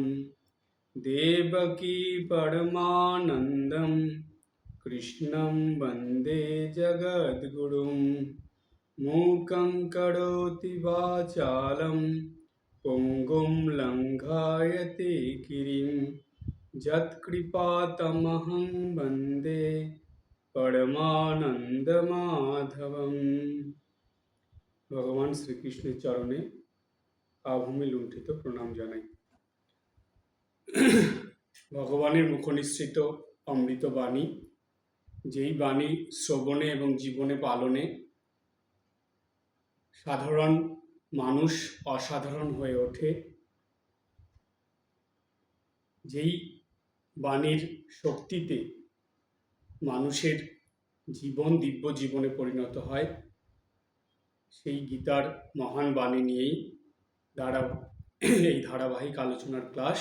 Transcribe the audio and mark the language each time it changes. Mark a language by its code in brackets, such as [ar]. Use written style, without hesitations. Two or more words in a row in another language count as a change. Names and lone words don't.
[sa] देवकी परमानन्दं कृष्णं वन्दे जगद्गुरुं मूकं करोति वाचालं पुङ्गुं लङ्घयते गिरिं यत्कृपातमहं वन्दे परमानंद माधवम। [bn] ভগবান শ্রীকৃষ্ণের চরণে আভূমি লুণ্ঠিত প্রণাম জানাই। ভগবানের মুখনিসৃত অমৃত বাণী, যেই বাণী শ্রবণে এবং জীবনে পালনে সাধারণ মানুষ অসাধারণ হয়ে ওঠে, যেই বাণীর শক্তিতে মানুষের জীবন দিব্য জীবনে পরিণত হয়, সেই গীতার মহান বাণী নিয়েই এই ধারাবাহিক আলোচনার ক্লাস।